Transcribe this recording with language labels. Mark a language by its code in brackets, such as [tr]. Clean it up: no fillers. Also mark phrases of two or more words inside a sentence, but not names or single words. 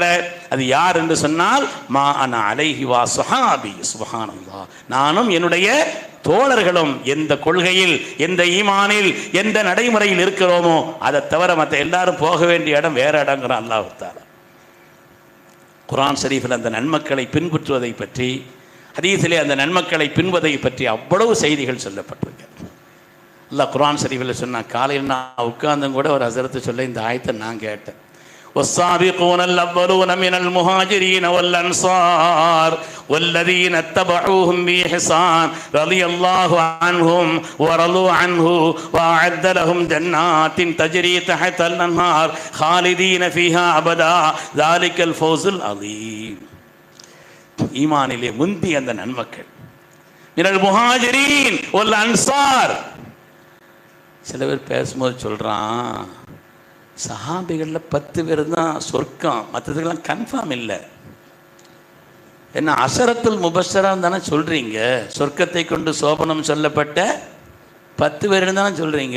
[ta] அது யார் என்று சொன்னால், [ar] ما أنا عليه وأصحابي, [ta] சுப்ஹானல்லாஹ், நானும் என்னுடைய தோழர்களும் எந்த கொள்கையில், எந்த ஈமானில், எந்த நடைமுறையில் இருக்கிறோமோ அதை தவிர மற்ற எல்லாரும் போக வேண்டிய இடம் வேற இடங்கிறான் [ar] الله تعالى. [ta] குர்ஆன் ஷரீஃபில் அந்த நன்மக்களை பின்பற்றுவதை பற்றி, ஹதீஸிலே அந்த நன்மக்களை பின்பதை பற்றி அவ்வளவு செய்திகள் சொல்லப்பட்டிருக்கு. அல்லாஹ் குர்ஆன் ஷரீஃபில் சொன்னா, காலையில் நான் உட்கார்ந்தும் கூட ஒரு ஹஸரத்து சொல்ல இந்த ஆயத்தை நான் கேட்டேன். [ar] والسابقون الأولون من المهاجرين والأنصار والذين اتبعوهم بإحسان رضي الله عنهم ورضوا عنه وأعد لهم جنات تجري تحت الأنهار خالدين فيها أبدا ذلك الفوز العظيم. [ta] ஈமானிலே முந்தி அந்த நன்மக்கள். [ar] من المهاجرين والأنصار. [ta] சில பேர் பேசும்போது சொல்றான், சஹாபிகளில் 10 பேர் தான் சொர்க்கம், மற்றதுக்கெல்லாம் கன்ஃபார்ம் இல்லை. என்ன அஷரத்துல் முபஷரான்னு தானே சொல்கிறீங்க, சொர்க்கத்தை கொண்டு சோபனம் சொல்லப்பட்ட 10 பேர் தானே சொல்கிறீங்க.